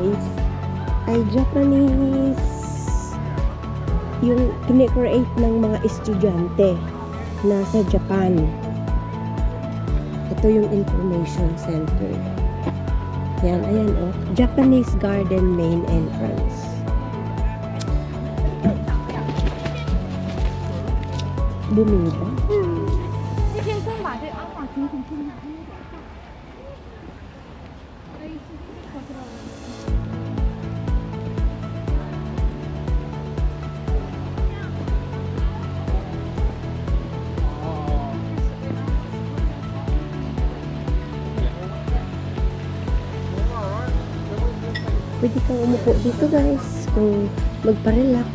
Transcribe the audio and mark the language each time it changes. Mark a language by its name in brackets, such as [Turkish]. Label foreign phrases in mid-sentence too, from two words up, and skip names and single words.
[Filipino] dito guys ay Japanese yung kine-create ng mga estudyante na sa Japan. Ito yung information center. Yan, ayan oh. Japanese Garden Main Entrance. Bumili ba? [Chinese] 那天先把这阿玛婷婷去拿那个饭。哎，我知道了。 [Filipino] Pwede kang umupo dito guys kung magpa-relax.